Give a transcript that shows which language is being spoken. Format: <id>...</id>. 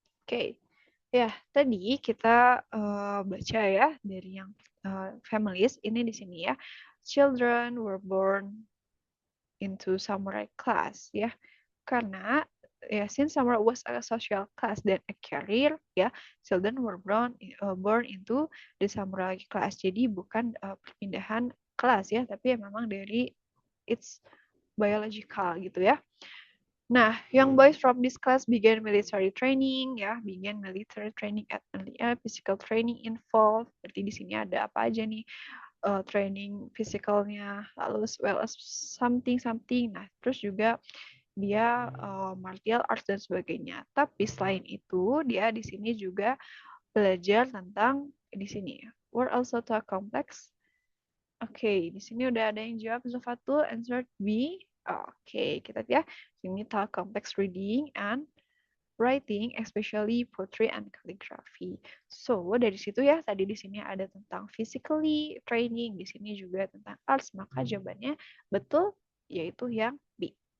<id>Oke, ya tadi kita baca ya dari yang families, ini di sini ya.</id> <en>Children were born into samurai class ya.</en> <id>Karena ya</id> <en>since samurai was a social class dan a career ya, children were born into the samurai class.</en> <id>Jadi bukan perpindahan kelas ya, tapi memang dari its biological gitu ya.</id> <en>Nah, young boys from this class began military training ya, at early age, physical training involved.</en> <id>Berarti di sini ada apa aja nih? Training physicalnya, lalu as well as something. Nah, terus juga dia martial arts dan sebagainya. Tapi selain itu, dia di sini juga belajar tentang di sini.</id> <en>Were also taught complex.</en> <id>Oke, di sini udah ada yang jawab Zulfatul, answer B. Oke, kita lihat.</id> <en>Sini taught complex reading and writing, especially poetry and calligraphy.</en> <id>So, dari situ ya, tadi di sini ada tentang physically training, di sini juga tentang arts, maka jawabannya betul, yaitu yang B.</id>